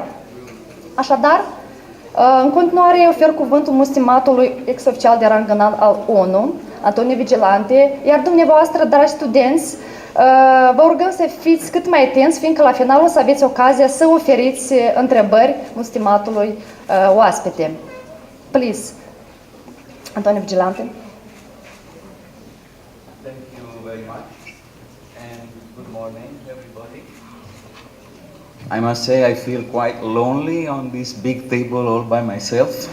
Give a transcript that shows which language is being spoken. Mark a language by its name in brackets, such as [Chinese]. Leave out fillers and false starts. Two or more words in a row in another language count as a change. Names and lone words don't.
[Romanian] Așadar, în continuare ofer cuvântul stimatului ex-oficial de rang înalt al ONU, Antonio Vigilante, iar dumneavoastră, dragi studenți, vă rugăm să fiți cât mai atenți, fiindcă la final o să aveți ocazia să oferiți întrebări stimatului oaspete. [English] Please, Antonio Vigilante. Thank you very much, and good morning, everybody. I must say I feel quite lonely on this big table all by myself.